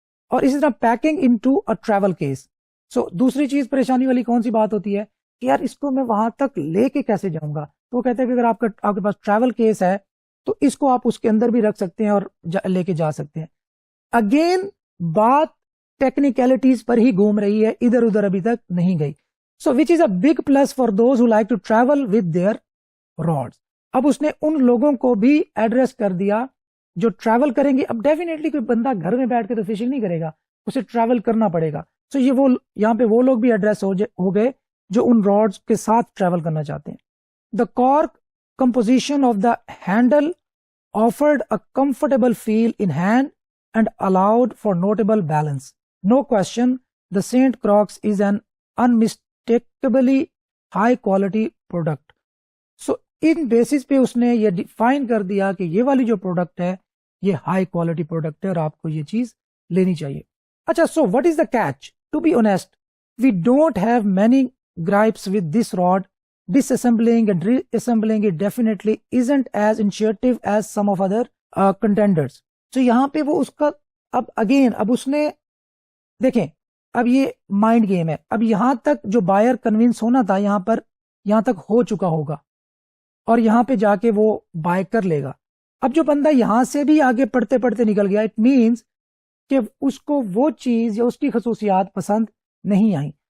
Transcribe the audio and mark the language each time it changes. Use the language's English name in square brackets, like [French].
[Urdu] اور اسی طرح [English] Packing into a travel case. [Urdu] سو دوسری چیز پریشانی والی کون سی بات ہوتی ہے کہ یار اس کو میں وہاں تک لے کے کیسے جاؤں گا. تو وہ کہتے ہیں کہ اگر آپ کے پاس ٹریول کیس ہے تو اس کو آپ اس کے اندر بھی رکھ سکتے ہیں اور لے کے جا سکتے ہیں. اگین بات ٹیکنیکلٹیز پر ہی گھوم رہی ہے, ادھر ادھر ابھی تک نہیں گئی. [English] So which is a big plus for those who like to travel with their rods. [Urdu] اب اس نے ان لوگوں کو بھی ایڈریس کر دیا جو ٹریول کریں گے. اب ڈیفینیٹلی کوئی بندہ گھر میں بیٹھ کے تو فشنگ نہیں کرے گا, اسے ٹریول کرنا پڑے گا. سو یہ وہ یہاں پہ وہ لوگ بھی ایڈریس ہو گئے جو ان راڈز کے ساتھ ٹریول کرنا چاہتے ہیں. [English] The cork composition of the handle offered a comfortable feel in hand and allowed for notable balance. No question the St Croix is an unmistakably high quality product. [Urdu] So in basis پہ اس نے یہ ڈیفائن کر دیا کہ یہ والی جو پروڈکٹ ہے یہ ہائی کوالٹی پروڈکٹ ہے اور آپ کو یہ چیز لینی چاہیے. [English] اچھا, so what is the catch? To be honest we don't have many gripes with this rod. Disassembling and reassembling it definitely isn't as intuitive as some of other contenders. [Urdu] So یہاں پہ وہ اس کا اب اس نے دیکھیں, اب یہ مائنڈ گیم ہے. اب یہاں تک جو بائر کنونس ہونا تھا یہاں تک ہو چکا ہوگا اور یہاں پہ جا کے وہ بائی کر لے گا. اب جو بندہ یہاں سے بھی آگے پڑھتے پڑھتے نکل گیا, [English] it means [Urdu] کہ اس کو وہ چیز یا اس کی خصوصیات پسند نہیں آئی.